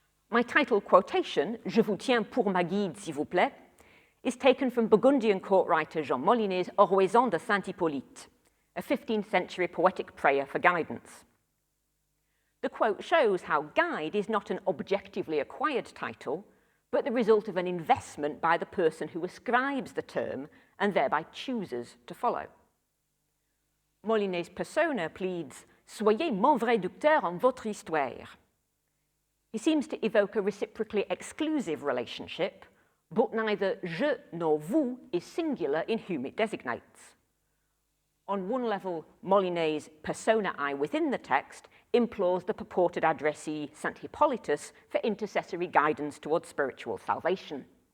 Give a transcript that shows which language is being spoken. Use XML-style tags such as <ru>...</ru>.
<en>My title quotation,</en> <fr>Je vous tiens pour ma guide, s'il vous plaît,</fr> <en>is taken from Burgundian court writer Jean Molyneux's Oraison de Saint-Hippolyte, a 15th century poetic prayer for guidance. The quote shows how guide is not an objectively acquired title, but the result of an investment by the person who ascribes the term and thereby chooses to follow. Molyneux's persona pleads,</en> <fr>Soyez mon vrai docteur en votre histoire.</fr> <en>He seems to evoke a reciprocally exclusive relationship, but neither je nor vous is singular in whom it designates. On one level, Molyneux's personae within the text implores the purported addressee Saint Hippolytus for intercessory guidance towards spiritual salvation.</en>